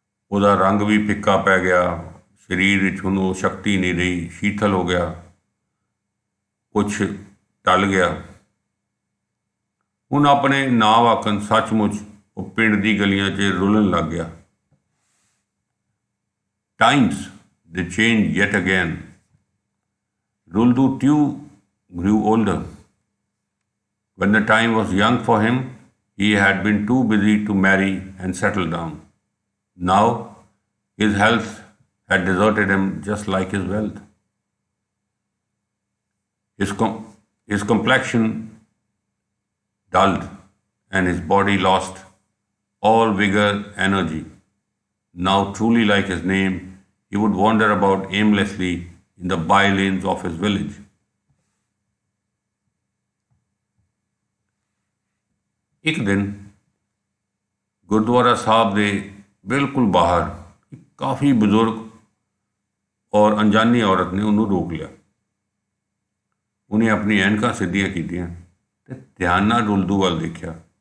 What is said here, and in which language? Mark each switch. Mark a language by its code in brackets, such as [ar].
[pa] ਉਹਦਾ ਰੰਗ ਵੀ ਫਿੱਕਾ ਪੈ ਗਿਆ, ਸਰੀਰ ਵਿੱਚ ਹੁਣ ਉਹ ਸ਼ਕਤੀ ਨਹੀਂ ਰਹੀ, ਸ਼ੀਤਲ ਹੋ ਗਿਆ, ਕੁਛ ਟਲ ਗਿਆ। ਹੁਣ ਆਪਣੇ ਨਾਂ ਵਾਕਣ ਸੱਚਮੁੱਚ ਉਹ ਪਿੰਡ ਦੀ ਗਲੀਆਂ 'ਚ ਰੁਲਣ ਲੱਗ ਗਿਆ। [en] Times they changed yet again. Ruldu too grew older. When the time was young for him, he had been too busy to marry and settle down. Now his health had deserted him just like his wealth. His complexion dulled and his body lost all vigor, energy. Now, truly like his name, he would wander about aimlessly in the by-lanes of his village. [pa] ਇੱਕ ਦਿਨ ਗੁਰਦੁਆਰਾ ਸਾਹਿਬ ਦੇ ਬਿਲਕੁਲ ਬਾਹਰ ਇੱਕ ਕਾਫੀ ਬਜ਼ੁਰਗ ਔਰ ਅਣਜਾਣੀ ਔਰਤ ਨੇ ਉਹਨੂੰ ਰੋਕ ਲਿਆ। ਉਹਨੇ ਆਪਣੀ ਐਨਕਾਂ ਸਿੱਧੀਆਂ ਕੀਤੀਆਂ ਤੇ ਧਿਆਨ ਨਾਲ ਰੁਲਦੂ ਵੱਲ ਦੇਖਿਆ।